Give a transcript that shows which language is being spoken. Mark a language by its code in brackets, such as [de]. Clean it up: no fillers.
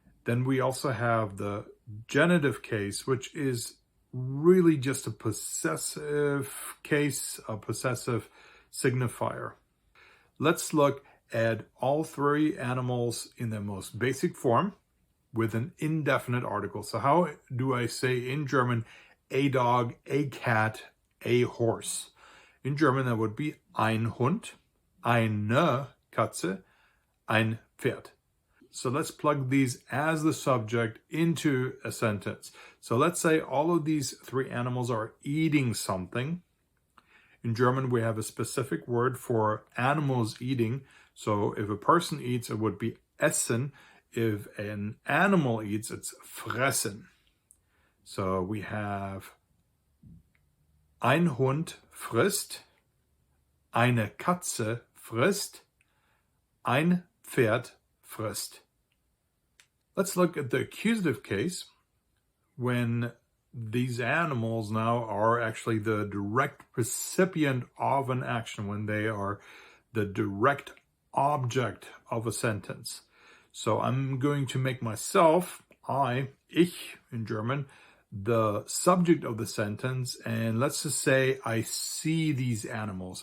[en] Then we also have the genitive case, which is really just a possessive case, a possessive signifier. Let's look at all three animals in their most basic form with an indefinite article. So how do I say in German a dog, a cat, a horse? In German, that would be [de] ein Hund, eine Katze, ein Pferd. [en] So let's plug these as the subject into a sentence. So let's say all of these three animals are eating something. In German, we have a specific word for animals eating. So if a person eats, it would be essen. If an animal eats, it's fressen. So we have [de] ein Hund frisst, eine Katze frisst, ein Pferd frisst. [en] Let's look at the accusative case when these animals now are actually the direct recipient of an action, when they are the direct object of a sentence. So I'm going to make myself, ich in German, the subject of the sentence, and let's just say I see these animals.